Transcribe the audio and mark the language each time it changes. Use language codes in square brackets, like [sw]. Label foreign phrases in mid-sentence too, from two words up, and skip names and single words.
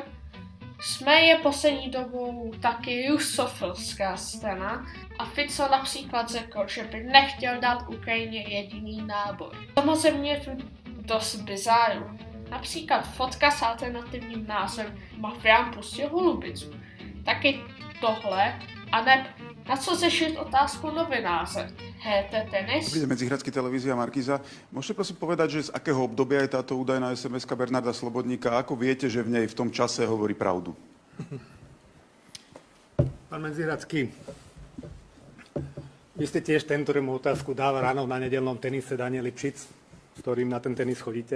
[cs] SME je poslední dobou taky rusofilská strana a Fico například řekl, že by nechtěl dát Ukrajině jediný náboj. Samozřejmě je tu dost bizáru. Například fotka s alternativním názvem Mafián pustil holubicu. Taky tohle, a ne na co řešit otázku novináře. Hrajete tenis? [sk] Dobrý deň, Medzihradský televízia Markíza. Môžete prosím povedať, že z akého obdobia je táto údajná SMS-ka Bernarda Slobodníka a ako viete, že v nej v tom čase hovorí pravdu? Pán Medzihradský, vy ste tiež ten, ktorému otázku dáva ráno na nedelnom tenise Daniel Lipšic, s ktorým na ten tenis chodíte?